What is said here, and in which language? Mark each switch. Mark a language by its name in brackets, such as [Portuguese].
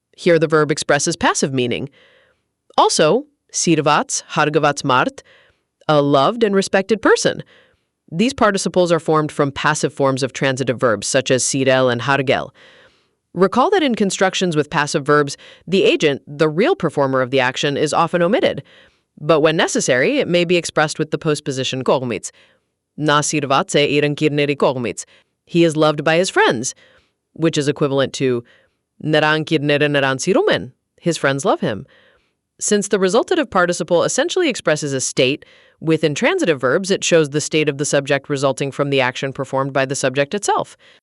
[English] Here the verb expresses passive meaning. Also, [Armenian] sirvat, hargavat mart, [English] a loved and respected person. These participles are formed from passive forms of transitive verbs, such as sirel and hargel. Recall that in constructions with passive verbs, the agent, the real performer of the action, is often omitted. But when necessary, it may be expressed with the postposition կողմից. [Armenian] Na sirvat է իր ընկերների կողմից. [English] He is loved by his friends, which is equivalent to [Armenian] նրա ընկերները նրան սիրում են. [English] His friends love him. Since the resultative participle essentially expresses a state, with intransitive verbs it shows the state of the subject resulting from the action performed by the subject itself.